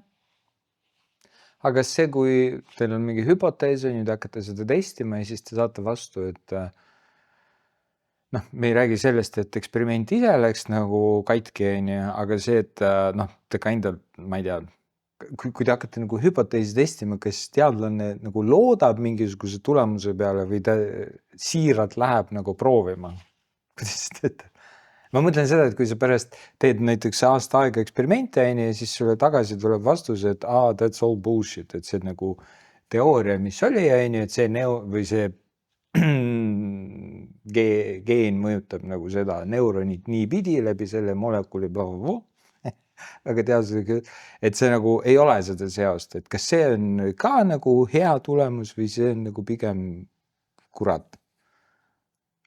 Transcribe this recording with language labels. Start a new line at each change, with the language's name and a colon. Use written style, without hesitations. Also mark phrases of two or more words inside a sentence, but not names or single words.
Estonian: Aga kas see, kui teil on mingi hüpotees, nüüd hakkate seda testima ja siis te saate vastu, et noh, me ei räägi sellest, et eksperiment ise läks nagu katki, aga see, et noh, te kindlalt, ma ei tea, kui te hakkate nagu hüpoteesi testima, kas teadlane nagu loodab mingisuguse tulemuse peale või ta siiralt läheb nagu proovima? Kuidas te ütlete? Ma mõtlen seda, et kui sa pärast teed näiteks aasta aega eksperimente ja siis sulle tagasi tuleb vastus, et
English: that's all bullshit,
Estonian: et see nagu teooria, mis oli, et see või see geen mõjutab nagu seda neuronit nii pidi läbi selle molekuli väga teadusega, et see nagu ei ole seda seost, et kas see on ka nagu hea tulemus või see on nagu pigem kurat?